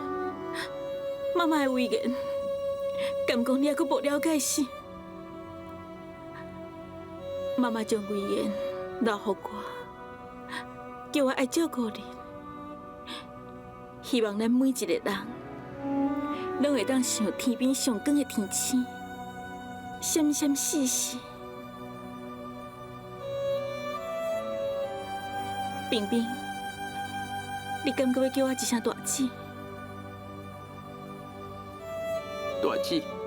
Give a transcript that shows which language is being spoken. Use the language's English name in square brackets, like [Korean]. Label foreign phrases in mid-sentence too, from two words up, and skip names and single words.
[Min Nan Chinese] 妈妈的威严，敢讲你还阁无了解是？妈妈将威严留予我，叫我爱照顾你。希望咱每一个人，拢会当像天边上光的天星，闪闪烁烁。冰冰。你敢阁要叫我一声大姐？大姐，